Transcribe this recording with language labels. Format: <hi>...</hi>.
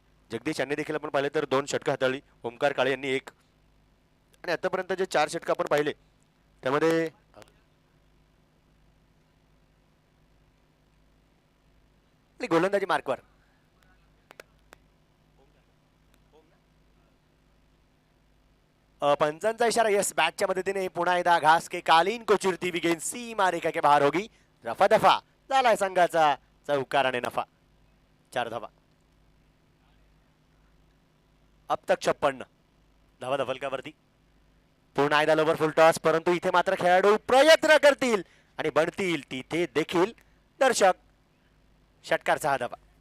<mr>जगदीश यांनी देखील आपण पाहिले तर 2 षटक हाताळली. ओमकार काळे यांनी 1 आणि आतापर्यंत जे 4 षटक आपण पाहिले त्यामध्ये गोलंदाजी मार्कवर पंचांचा इशारा.</mr> <hi>यस,</hi> <mr>बॅटच्या मदतीने पुन्हा एकदा</mr> <hi>घास के कालीन को चिरती हुई गेंद सीमा रेखा के बाहर होगी.</hi> <mr>रफा दफा झालाय संघाचा चौकार आणि नफा. 4 धावा. अब तक 56 धावा धफलकावरती. पुन्हा एकदा लोवर फुल टॉस, परंतु इथे मात्र खेळाडू प्रयत्न करतील आणि बनतील तिथे देखील दर्शक. षटकार, 6 धावा.</mr>